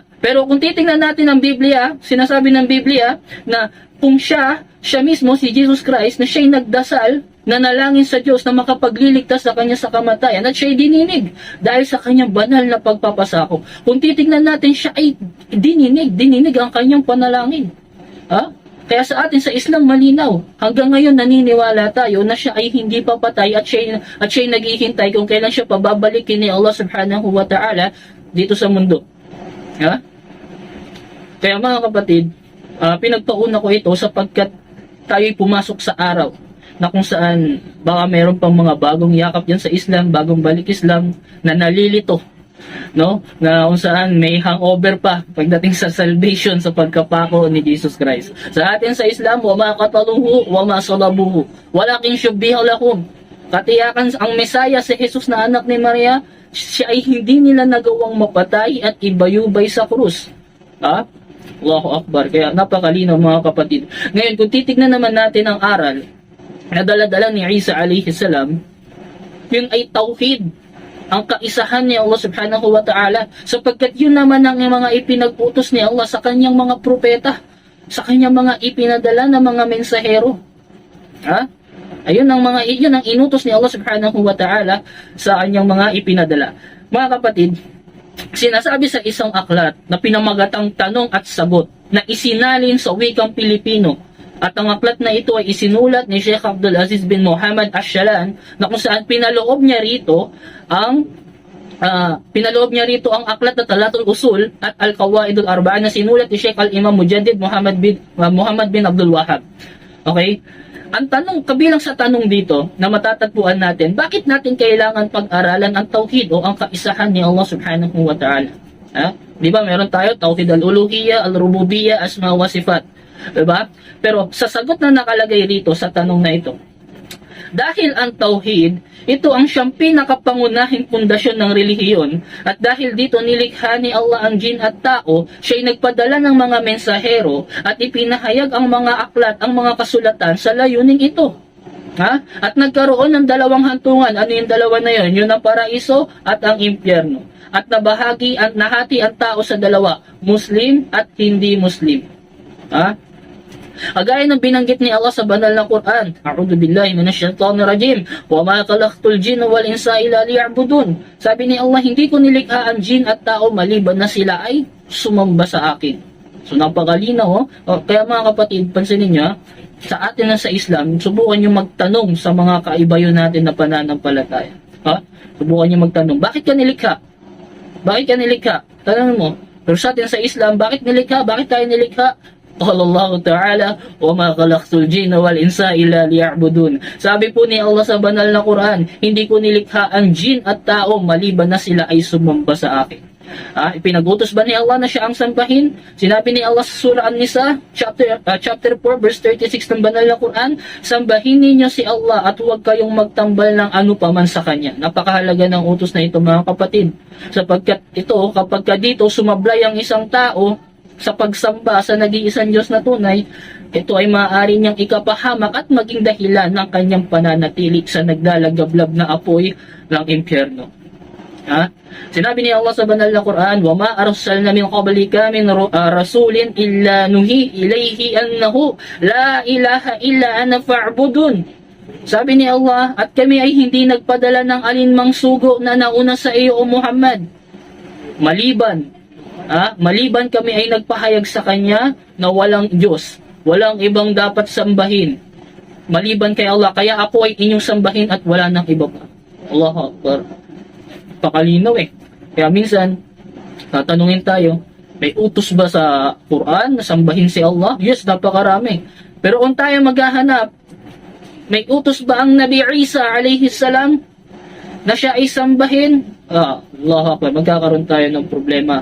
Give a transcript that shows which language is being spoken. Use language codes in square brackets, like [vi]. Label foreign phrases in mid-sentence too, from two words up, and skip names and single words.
[tl] Pero kung titingnan natin ang Biblia, sinasabi ng Biblia na kung siya mismo, si Jesus Christ, na siya'y nagdasal, nanalangin sa Diyos na makapagliligtas sa kanya sa kamatayan at siya'y dininig dahil sa kanyang banal na pagpapasakop. Kung titignan natin, siya ay dininig ang kanyang panalangin. Ha? Kaya sa atin sa Islam malinaw, hanggang ngayon naniniwala tayo na siya ay hindi papatay at siya'y naghihintay kung kailan siya pababalikin ni Allah [ar] سبحانه وتعالى [tl] dito sa mundo. Ha? Kaya mga kapatid, pinagpauna ko ito sapagkat tayo'y pumasok sa araw na kung saan baka meron pang mga bagong yakap yan sa Islam, bagong balik Islam na nalilito, no? Na kung saan may hangover pa pagdating sa salvation sa pagkapako ni Jesus Christ. Sa atin sa Islam, [ar] وما قتلوه وما صلبوه ولكن شبه لهم. [tl] Katiyakan ang Mesaya si Jesus na anak ni Maria, siya ay hindi nila nagawang mapatay at ibayubay sa krus. Ha? [ar] الله أكبر. [tl] Kaya napakalinaw mga kapatid. Ngayon, kung titignan naman natin ang aral na dala-dala ni Isa [ar] عليه السلام, [tl] yun ay tauhid, ang kaisahan ni Allah [ar] سبحانه وتعالى, [tl] sapagkat yun naman ang mga ipinag-utos ni Allah sa kanyang mga propeta, sa kanyang mga ipinadala na mga mensahero. Ha? Ayun ang inutos ni Allah [ar] سبحانه وتعالى [tl] sa kanyang mga ipinadala. Mga kapatid, sinasabi sa isang aklat na pinamagatang tanong at sagot na isinalin sa wikang Pilipino, at ang aklat na ito ay isinulat ni Sheikh Abdul Aziz bin Muhammad Ash-Shalan, na kung saan pinaloob niya rito ang aklat na Talatul Usul at Al-Qawaidul Arba'ah na sinulat ni Sheikh Al-Imam Mujaddid Muhammad bin Abdul Wahhab. Okay? Ang tanong, kabilang sa tanong dito na matatagpuan natin, bakit natin kailangan pag-aralan ang tauhid o ang kaisahan ni Allah [ar] سبحانه وتعالى? [tl] Di ba meron tayo [ar] توحيد الألوهية الربوبية أسماء وصفات. [tl] Diba? Pero sa sagot na nakalagay rito sa tanong na ito, dahil ang tauhid, ito ang siyang pinakapangunahing pundasyon ng relihiyon, at dahil dito nilikha ni Allah ang jin at tao, siya'y nagpadala ng mga mensahero at ipinahayag ang mga aklat, ang mga kasulatan sa layuning ito. Ha? At nagkaroon ng dalawang hantungan. Ano yung dalawa na yun? Yun ang paraiso at ang impyerno. At nahati ang tao sa dalawa, Muslim at hindi Muslim. Ha? Kagaya ng binanggit ni Allah sa banal na Quran, [ar] أعوذ بالله من الشيطان الرجيم, وما خلقت الجن والإنس إلا ليعبدون. [tl] Sabi ni Allah, hindi ko nilikha ang jin at tao maliban na sila ay sumamba sa akin. So napakalinaw, kaya mga kapatid, pansinin niyo, sa atin na sa Islam, subukan niyo magtanong sa mga kaibayo natin na pananampalataya. Subukan niyo magtanong, bakit ka nilikha? Bakit ka nilikha? Tanong mo. Pero sa atin sa Islam, bakit nilikha? Bakit tayo nilikha? [ar] قال الله تعالى وما خلقت الجن والإنس إلا ليعبدون. [tl] Sabi po ni Allah sa banal na Quran, hindi ko nilikha ang jin at tao maliban na sila ay sumamba sa akin. Ipinagutos ba ni Allah na siya ang sambahin? Sinabi ni Allah sa Surah An-Nisa, chapter 4, verse 36 ng banal na Quran, sambahin ninyo si Allah at huwag kayong magtambal ng ano paman sa Kanya. Napakahalaga ng utos na ito mga kapatid. Sapagkat ito, kapag dito sumablay ang isang tao sa pagsamba sa nag-iisang Diyos na tunay, ito ay maaari niyang ikapahamak at maging dahilan ng kanyang pananatili sa naglalagablab na apoy ng impyerno. Sinabi ni Allah sa banal na Quran, [ar] وما أرسلنا من قبلك من رسول إلا نوحي إليه أنه لا إله إلا أنا فاعبدون. [tl] Sabi ni Allah, at kami ay hindi nagpadala ng alinmang sugo na nauna sa iyo o Muhammad, maliban kami ay nagpahayag sa kanya na walang Diyos, walang ibang dapat sambahin maliban kay Allah, kaya ako ay inyong sambahin at wala nang iba pa. [ar] الله أكبر. [tl] Pakalinaw Kaya minsan, tatanungin tayo, may utos ba sa Quran na sambahin si Allah? Yes, napakarami. Pero kung tayo maghahanap, may utos ba ang Nabi Isa [ar] عليه السلام [tl] na siya ay sambahin? [ar] الله أكبر, [tl] magkakaroon tayo ng problema.